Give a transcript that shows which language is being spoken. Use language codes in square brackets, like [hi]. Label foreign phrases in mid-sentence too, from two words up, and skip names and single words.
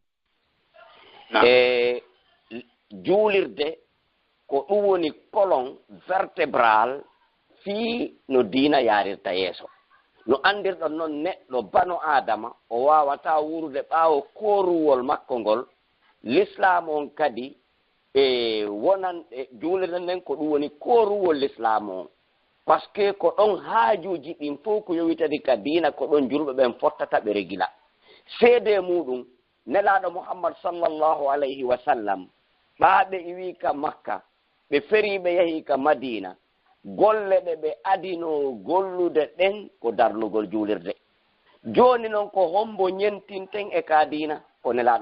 [ff] julirde ko ɗum woni [fr] colon vertébral [ff] fii no diina yarirta yeeso no andirɗon noon neɗɗo bano adama o wawata wurude ɓaawo koruwol makko ngol l'islam on kadi wonan julirde nden ko ɗum woni koruwol l'islam on par ce que ko ɗon haajuji ɗin fof ko yowitadi ka diina ko ɗon julɓe ɓen fottata ɓe regila seede muɗum nelaɗo Muhammad [ar] صلى الله عليه وسلم [ff] ɓaaɓe iwi ka Makka ɓe feriɓe yahi ka Madina golle ɗe ɓe adino gollude ɗen ko darnugol julirde joni noon ko hombo ñentinten e ka dina ko nelaɗo